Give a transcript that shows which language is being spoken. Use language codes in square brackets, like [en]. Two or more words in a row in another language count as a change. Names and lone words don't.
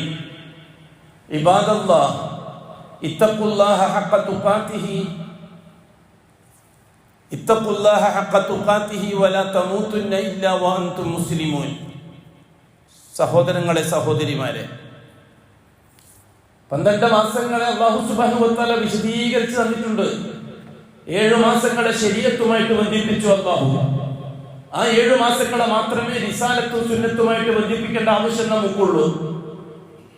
[ar] عباد الله اتقوا الله حق تقاته ولا تموتن إلا وأنتم مسلمون. [ml] സഹോദരങ്ങളെ സഹോദരിമാരെ, 12 മാസങ്ങളെ [ar] الله سبحانه وتعالى [ml] വിശദീകരിച്ച് തന്നിട്ടുണ്ട്. 7 മാസങ്ങളെ ശരീഅത്തുമായിട്ട് ബന്ധിപ്പിച്ചു അല്ലാഹു. ആ 7 മാസങ്ങളെ മാത്രമേ റിസാലത്തും സുന്നത്തുമായിട്ട് ബന്ധിപ്പിക്കേണ്ട ആവശ്യം നമുക്കുള്ളൂ.